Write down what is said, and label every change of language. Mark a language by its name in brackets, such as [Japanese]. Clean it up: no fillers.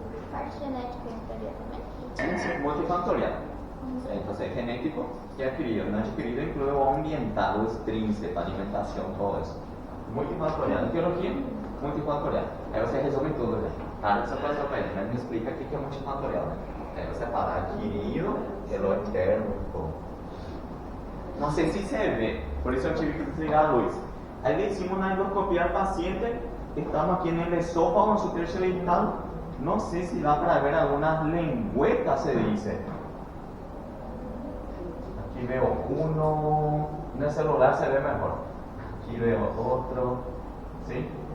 [Portuguese] Parte genética entraria também? [Spanish] Sí, multifactorial. Entonces, genético y adquirido. No adquirido [Portuguese] incluye o ambiental, o extrínseco, [Spanish] alimentación, todo eso. Multifactorial. Etiología, multifactorial. [Portuguese] Aí você resolve tudo, né? Nada só para ele, mas me explica o que é multifactorial. Aí você fala adquirido, pelo interno, como. Não sei se se vê, por isso eu tive que desligar a luz. [Spanish] Aí le hicimos una endoscopia al paciente, estamos aquí en el esófago, en su tercio digital. No sé si va para ver algunas lengüetas, se dice. Aquí veo uno, en el celular se ve mejor. Aquí veo otro, ¿sí?